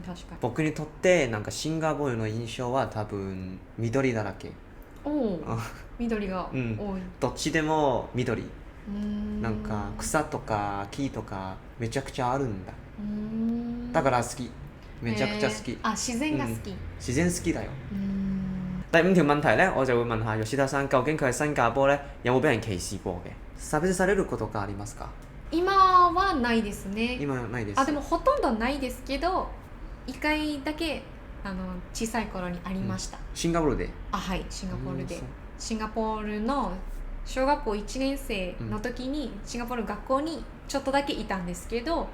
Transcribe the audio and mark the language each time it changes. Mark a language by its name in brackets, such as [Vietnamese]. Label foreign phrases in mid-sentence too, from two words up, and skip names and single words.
[Japanese] 僕にとってなんかシンガポールの印象は多分緑だらけ。緑が多い。どっちでも緑。なんか草とか木とかめちゃくちゃあるんだ。だから好き。めちゃくちゃ好き。自然が好き。自然好きだよ。 [Cantonese] 第5條問題咧，我就會問下吉田さん究竟佢喺新加坡咧有冇俾人歧視過嘅？ [Japanese] 差別されることがありますか？今はないですね。今はないです。でもほとんどないですけど、1回だけ小さい頃にありました。シンガポールで？はい、シンガポールで。シンガポールの小学校1年生の時にシンガポール学校にちょっとだけいたんですけど、